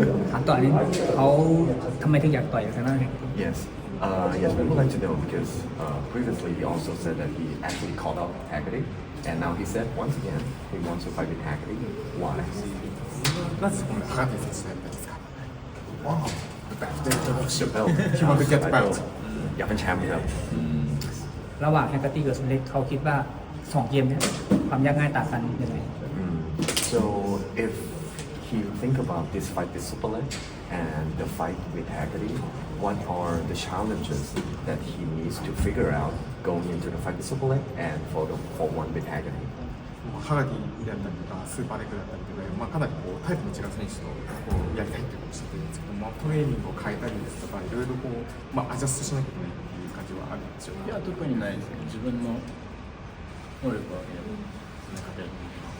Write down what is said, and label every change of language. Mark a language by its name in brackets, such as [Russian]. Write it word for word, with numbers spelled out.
[Thai] ถามต่อนิดเขาทำไมถึงอยากต่อยกับทางนั้น [English] Yes, uh, yes, we would like to know because uh, previously he also said that he actually called out Hagati, and now he said once again he wants to fight with Hagati. Why? [Japanese] なぜこのハガティ選手だったんですか？ [English] Wow, belt. The belt. He wanted to get the belt. [Thai] อยากเป็นแชมป์ครับ ระหว่างแฮกเกอร์ตี้กับสเล็กเขาคิดว่าสองเกมเนี้ยความยากง่ายต่างกันยังไง [English] So if you think about this fight with Superleg and the fight with Haggerty, what are the challenges that he needs to figure out going into the fight with Superleg and for the for one with Haggerty? [Japanese] ハガティであったりとかスーパーレックだったりとか、まあ、かなりこうタイプの違う選手とこうやりたいということをおっしゃってるんですけど、まあ、トレーニングを変えたりですとかいろいろこう、まあ、アジャストしなきゃいけないっていう感じはあるんでしょうか。いや特にないですけど自分の能力は上げる。